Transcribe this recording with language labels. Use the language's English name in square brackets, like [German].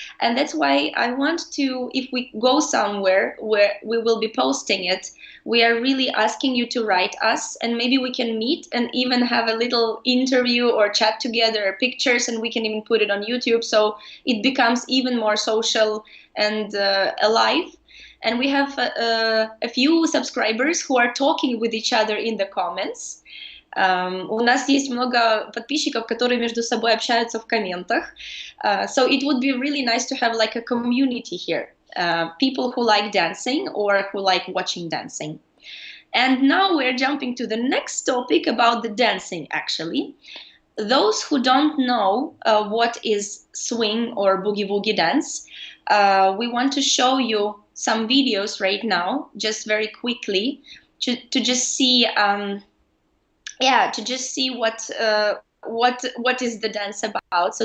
[English] And that's why I want to, if we go somewhere where we will be posting it, we are really asking you to write us, and maybe we can meet and even have a little interview or chat together, pictures, and we can even put it on YouTube, so it becomes even more social and alive. And we have a few subscribers who are talking with each other in the comments. [Russian] У нас есть много подписчиков, которые между собой общаются в комментах. [English] So it would be really nice to have like a community here. People who like dancing or who like watching dancing. And now we're jumping to the next topic about the dancing, actually. Those who don't know what is swing or boogie-woogie dance, we want to show you some videos right now, just very quickly, to just see what is the dance about.